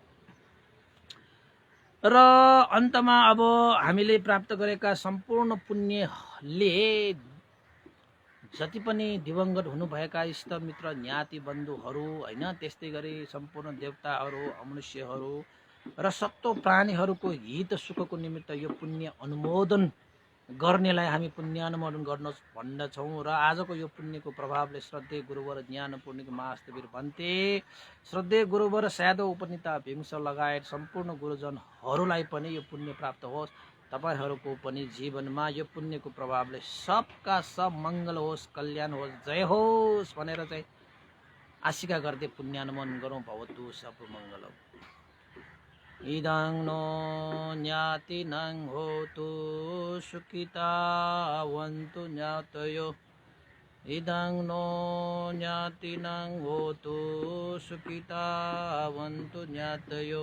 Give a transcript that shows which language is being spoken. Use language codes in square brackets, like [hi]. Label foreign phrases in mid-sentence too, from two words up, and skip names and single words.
[ne] र अन्तमा अब हामीले प्राप्त गरेका सम्पूर्ण पुण्यले जति पनि दिवंगत हुनुभएका इष्टमित्र ज्ञाति बन्धुहरू हैन, त्यस्तै गरी सम्पूर्ण देवताहरू अमनुष्यहरू र सत्व प्राणीहरूको हित सुखको निमित्त यो पुण्य अनुमोदन गर्नेलाई हामी पुण्यानुमोदन गर्न भन्दछौँ। र आजको यो पुण्यको प्रभावले श्रद्धेय गुरुवर ज्ञान पूर्णिक महास्तवीर भन्ते श्रद्धेय गुरुवर स्यादो उपनीता भीमस लगायत सम्पूर्ण गुरुजनहरूलाई पनि यो पुण्य प्राप्त होस्। तपाईहरूको पनि जीवनमा यो पुण्यको प्रभावले सबका सब मङ्गल होस्, कल्याण होस्, जय होस् भनेर चाहिँ आशिका गर्दै पुण्यानुमोदन गरौँ। [pi] भवतु सब मङ्गलम्। इदं नो ज्ञातिनं होतु सुखितावन्तु ज्ञातयो। इदं नो ज्ञातिनं होतु सुखितावन्तु ज्ञातयो।